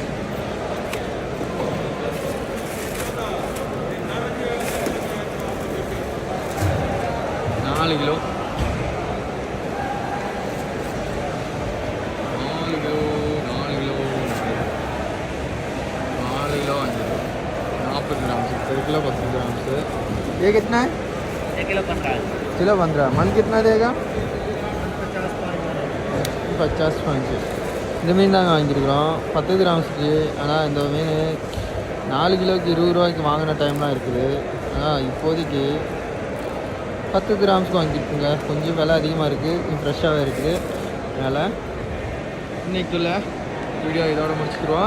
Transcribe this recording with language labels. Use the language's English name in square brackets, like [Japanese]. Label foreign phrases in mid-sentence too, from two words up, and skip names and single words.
[Hindi] 4 கிலோ 40 ग्राम से 1 किलो 10 ग्राम से. ये कितना है? 1 किलो 15. किलो 15. मन कितना देगा? 50 पाँच. [Tamil] இந்த மீன் தாங்க வாங்கியிருக்கிறோம் 10 கிராம்ஸுக்கு. ஆனால் இந்த மீன் 4 கிலோக்கு 20 ரூபாய்க்கு வாங்கின டைம்லாம் இருக்குது. ஆனால் இப்போதைக்கு 10 கிராம்ஸுக்கு வாங்கியிருக்குங்க. கொஞ்சம் விலை அதிகமாக இருக்குது, ஃப்ரெஷ்ஷாகவே இருக்குது. அதனால் இன்றைக்குள்ள வீடியோ இதோட முடிச்சுக்கிடுவோம்.